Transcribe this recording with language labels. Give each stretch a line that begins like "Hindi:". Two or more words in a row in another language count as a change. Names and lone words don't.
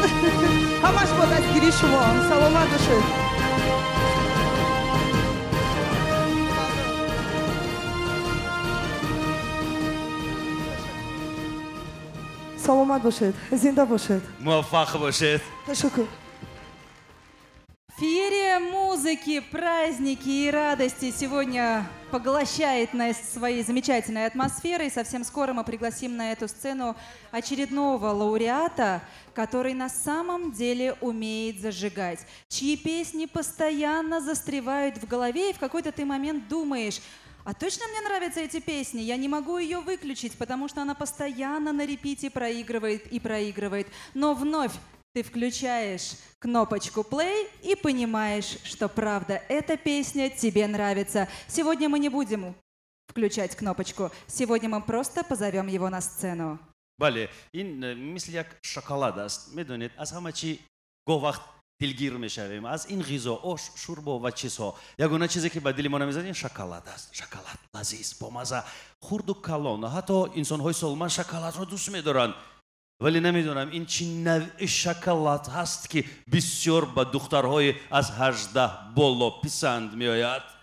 Persian: همش با دستگیری شما. سلامت باشه. سلامت باشید. زنده башид. موفق باشید.
Tajik: Ташаккур.
Russian: Феерия музыки, праздники и радости сегодня поглощает нас своей замечательной атмосферой. Совсем скоро мы пригласим на эту сцену очередного лауреата, который на самом деле умеет зажигать, чьи песни постоянно застревают в голове, и в какой-то ты момент думаешь: а точно мне нравятся эти песни? Я не могу ее выключить, потому что она постоянно на репите проигрывает и проигрывает. Но вновь ты включаешь кнопочку play и понимаешь, что правда, эта песня тебе нравится. Сегодня мы не будем включать кнопочку. Сегодня мы просто позовем его на сцену.
Persian: بله این مثل یک شکلات است. میدونید از همه چی گاه وقت دلگیر میشویم از این غذا آش شوربا و چیزها. یگانه چیزی که به دل ما نمیزنه شکلات است. شکلات لذیذ با مزه خرد و کلان. حتی انسان های سالمند شکلات را دوست میدارن. ولی نمیدونم این چه نوع شکلات هست که بسیار به دخترهای از 18 بالا پسند میآید.